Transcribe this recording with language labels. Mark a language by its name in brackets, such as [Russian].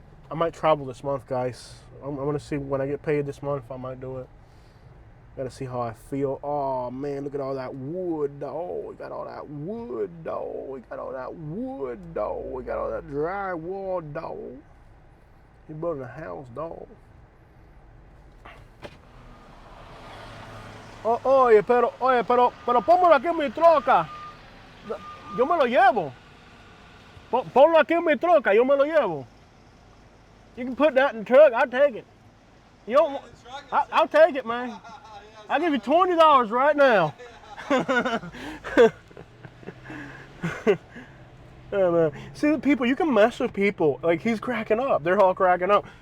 [English] I might travel this month, guys. I'm going to see when I get paid this month, I might do it. Gotta see how I feel. Oh, man, look at all that wood, dog. We got all that wood, dog. We got all that wood, dog. We got all that drywall, dog. You're building a house, dog. [Spanish] Oye, pero pónmelo aquí en mi troca. Yo me lo llevo. Ponlo aquí en mi troca, yo me lo llevo. [English] You can put that in the truck, I'll take it. You don't, I'll take it, man. I'll give you $20 right now. Yeah, man. See, the people, you can mess with people. Like, he's cracking up. They're all cracking up.